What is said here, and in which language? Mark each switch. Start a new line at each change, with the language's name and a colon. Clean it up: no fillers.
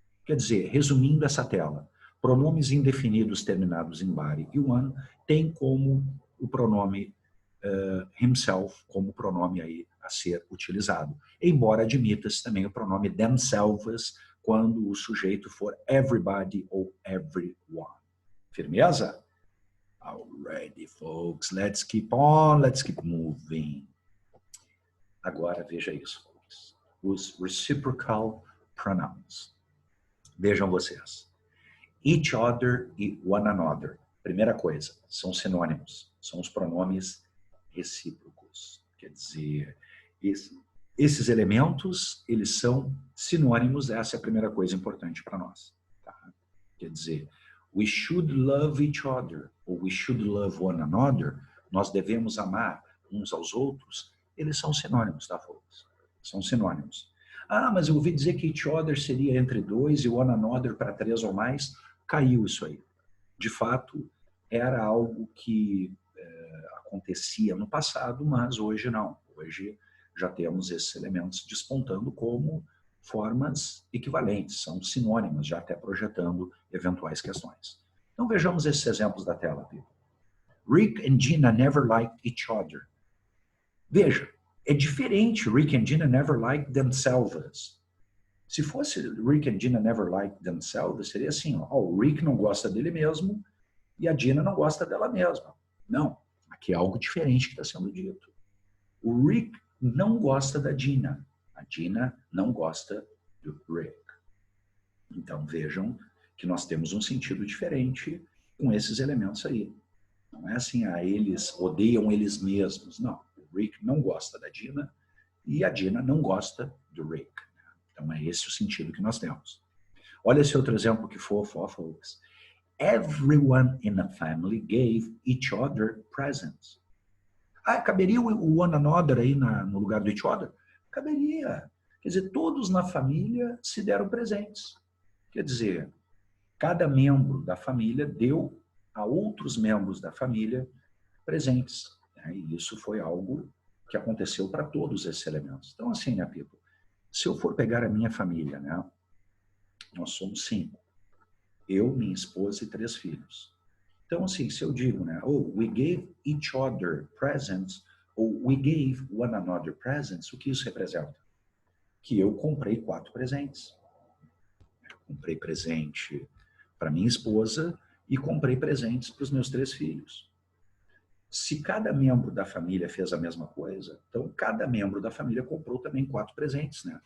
Portuguese: Quer dizer, resumindo essa tela, pronomes indefinidos terminados em body e one tem como o pronome himself como pronome aí a ser utilizado. Embora admita-se também o pronome themselves quando o sujeito for everybody ou everyone. Firmeza?
English: Alrighty, folks. Let's keep on, let's keep moving.
Portuguese: Agora, veja isso,
English: folks.
Portuguese: Os reciprocal pronouns. Vejam vocês.
English: Each other e one another.
Portuguese: Primeira coisa, são sinônimos. São os pronomes recíprocos. Quer dizer, esses elementos, eles são sinônimos. Essa é a primeira coisa importante para nós. Tá? Quer dizer,
English: we should love each other,
Portuguese: ou
English: we should love one another.
Portuguese: Nós devemos amar uns aos outros. Eles são sinônimos, tá, folks? São sinônimos. Ah, mas eu ouvi dizer que each other seria entre dois e one another para três ou mais. Caiu isso aí. De fato, era algo que acontecia no passado, mas hoje não. Hoje já temos esses elementos despontando como formas equivalentes, são sinônimas, já até projetando eventuais questões. Então vejamos esses exemplos da tela, people.
English: Rick and Gina never liked each other.
Portuguese: Veja, é diferente.
English: Rick and Gina never liked themselves.
Portuguese: Se fosse
English: Rick and Gina never liked themselves,
Portuguese: seria assim, ó, o Rick não gosta dele mesmo e a Gina não gosta dela mesma. Não, aqui é algo diferente que está sendo dito. O Rick não gosta da Gina. A Gina não gosta do Rick. Então vejam que nós temos um sentido diferente com esses elementos aí. Não é assim, eles odeiam eles mesmos. Não, o Rick não gosta da Gina e a Gina não gosta do Rick. Então é esse o sentido que nós temos. Olha esse outro exemplo que fofo, ó, folks.
English: Everyone in a family gave each other presents.
Portuguese: Ah, caberia o one another aí no lugar do each other? Caberia. Quer dizer, todos na família se deram presentes. Quer dizer, cada membro da família deu a outros membros da família presentes. E isso foi algo que aconteceu para todos esses elementos. Então, assim, né, people? Se eu for pegar a minha família, né? Nós somos 5. Eu, minha esposa e 3 filhos. Então, assim, se eu digo, né?
English: Oh, we gave each other presents,
Portuguese: ou
English: we gave one another presents,
Portuguese: o que isso representa? Que eu comprei 4 presentes. Comprei presente para minha esposa e comprei presentes para os meus 3 filhos. Se cada membro da família fez a mesma coisa, então cada membro da família comprou também 4 presentes, né?